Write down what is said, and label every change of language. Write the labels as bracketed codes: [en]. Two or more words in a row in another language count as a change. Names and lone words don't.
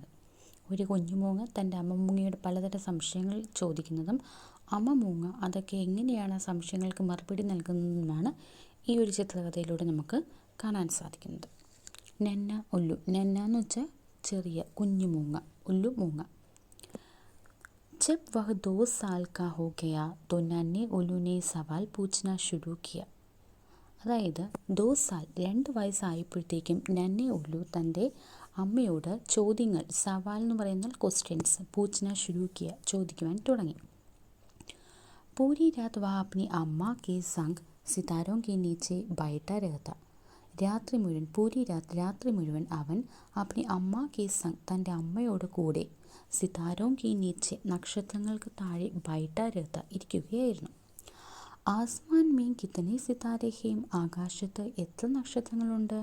[ml] ഒരു കുഞ്ഞു മൂങ്ങ തൻ്റെ അമ്മ മൂങ്ങയോട് പലതരം സംശയങ്ങൾ ചോദിക്കുന്നതും അമ്മ മൂങ്ങ അതൊക്കെ എങ്ങനെയാണ് സംശയങ്ങൾക്ക് മറുപടി നൽകുന്നതുമാണ് ഈ ഒരു ചിത്രകഥയിലൂടെ നമുക്ക് കാണാൻ സാധിക്കുന്നത്. [hi] नन्हा उल्लू. [ml] നന്ന എന്ന് വെച്ചാൽ ചെറിയ കുഞ്ഞു മൂങ്ങ, ഉല്ലു മൂങ്ങ. [hi] जब वह 2 साल का हो गया तो नन्हे उल्लू ने सवाल पूछना शुरू किया. [ml] അതായത് 2 സാൽ 2 വയസ്സായപ്പോഴത്തേക്കും [hi] नन्हे उल्लू [ml] തൻ്റെ അമ്മയോട് ചോദ്യങ്ങൾ, സവാൽ എന്ന് പറയുന്ന ക്വസ്റ്റ്യൻസ്, [hi] पूछना शुरू किया [ml] ചോദിക്കുവാൻ തുടങ്ങി. [hi] पूरी रात वह अपनी अम्मा के संग सितारों के नीचे बैठा रहता. [ml] രാത്രി മുഴുവൻ അവൻ [hi] अपनी अम्मा के संग [ml] തൻ്റെ അമ്മയോട് കൂടെ [hi] सितारों की नीचे [ml] നക്ഷത്രങ്ങൾക്ക് താഴെ [hi] बैठा रहता [ml] ഇരിക്കുകയായിരുന്നു. [hi] आसमान में कितने सितारे हैं [ml] ആകാശത്ത് എത്ര നക്ഷത്രങ്ങളുണ്ട്?